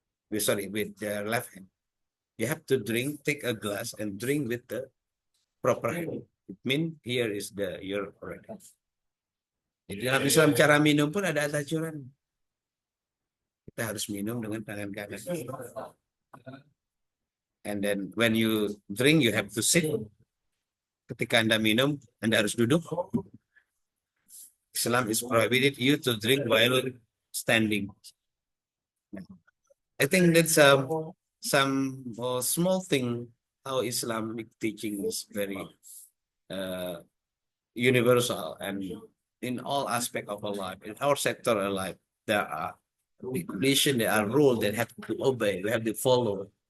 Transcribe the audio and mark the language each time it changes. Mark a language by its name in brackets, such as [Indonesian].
[English] With their left hand. You have to drink, take a glass and drink with the proper hand. It means here is the your already. [Indonesian] Jadi dalam Islam cara minum pun ada aturan. Kita harus minum dengan tangan kanan. [English] And then when you drink, you have to sit. [Indonesian] Ketika Anda minum, Anda harus duduk. [English] Islam is prohibited you to drink while standing. I think that's some small thing how Islamic teaching is very universal, and in all aspect of our life, in our sector of life, there are regulations, there are rules that have to obey, we have to follow.